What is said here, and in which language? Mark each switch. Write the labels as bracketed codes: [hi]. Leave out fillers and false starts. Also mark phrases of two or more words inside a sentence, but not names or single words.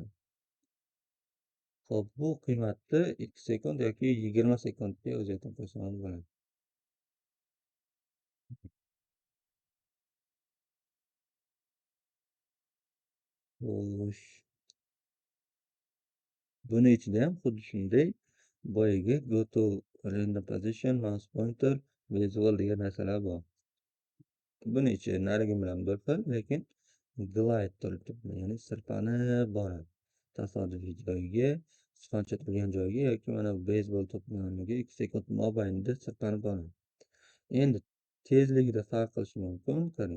[uz] Xo'p, bu qiymatni 2 sekund yoki 20 sekundga o'zgartirib qo'ysam bo'ladi. Xo'sh. Buni ichida ham xuddi shunday boyagi [en] go to random position, mouse pointer, visual [uz] degan narsalar bor. Buni ichi narigi bilan bir xil, lekin glide turibdi, ya'ni sirpanib boradi. Tasodifiy joyiga, sichqoncha turgan joyiga yoki mana bu beysbol to'pining o'rniga 2 sekund mobaynida sirpanib boradi. Endi tezligida farq qilishi mumkin, qarang.